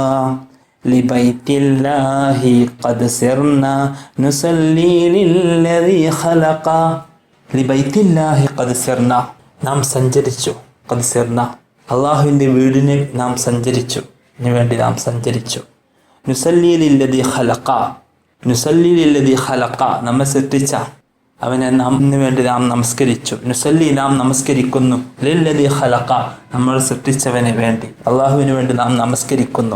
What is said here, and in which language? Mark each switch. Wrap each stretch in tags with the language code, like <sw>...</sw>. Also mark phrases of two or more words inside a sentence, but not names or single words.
<ar>لبيت الله قد سرنا نصلي للذي خلقا لبيت الله قد سرنا</ar> <ml>നാം സഞ്ചരിച്ചു.</ml> <ar>قد سرنا</ar> <ml>അള്ളാഹുവിൻ്റെ വീടിന് നാം സഞ്ചരിച്ചു, വേണ്ടി നാം സഞ്ചരിച്ചു.</ml> <ar>نصلي للذي خلق, نصلي للذي خلق,</ar> <ml>നമ്മെ സൃഷ്ടിച്ച അവനെ നാമിന് വേണ്ടി നാം നമസ്കരിച്ചു. നുസല്ലി നാം നമസ്കരിക്കുന്നു,</ml> <ar>للذي خلق</ar> <ml>നമ്മൾ സൃഷ്ടിച്ചവന് വേണ്ടി, അള്ളാഹുവിന് വേണ്ടി നാം നമസ്കരിക്കുന്നു.</ml>